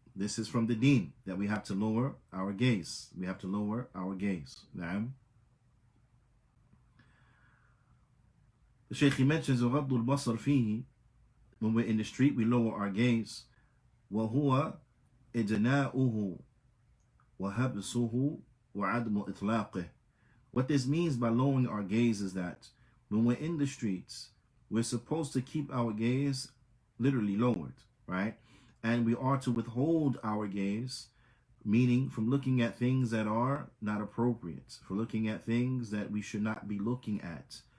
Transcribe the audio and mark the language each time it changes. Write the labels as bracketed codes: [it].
[en] This is from the deen, that we have to lower our gaze. We have to lower our gaze. The Shaykh, he mentions [ar] غض البصر فيه, [en] when we're in the street, we lower our gaze. [ar] وهو إدناؤه وحبسه وعدم إطلاقه. [en] What this means by lowering our gaze is that when we're in the streets, we're supposed to keep our gaze literally lowered, right? And we are to withhold our gaze, meaning from looking at things that are not appropriate, for looking at things that we should not be looking at.